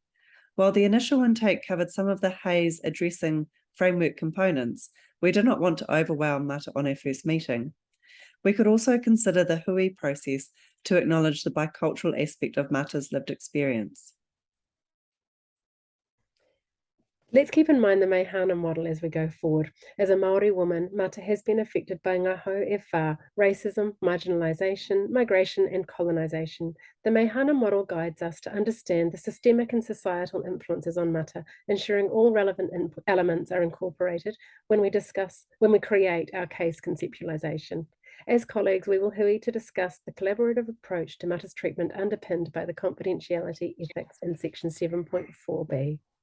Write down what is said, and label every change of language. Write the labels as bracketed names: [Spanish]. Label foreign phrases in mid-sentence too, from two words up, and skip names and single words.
[English] While the initial intake covered some of the Hayes addressing framework components, we did not want to overwhelm Mata on our first meeting. We could also consider the hui process to acknowledge the bicultural aspect of Mata's lived experience. Let's keep in mind the Meihana model as we go forward. As a Māori woman, Mata has been affected by [Māori] ngā hau e whā, [English] racism, marginalisation, migration and colonisation. The Meihana model guides us to understand the systemic and societal influences on Mata, ensuring all relevant elements are incorporated when we create our case conceptualisation. As colleagues, we will hui to discuss the collaborative approach to Mata's treatment underpinned by the confidentiality ethics in section 7.4b.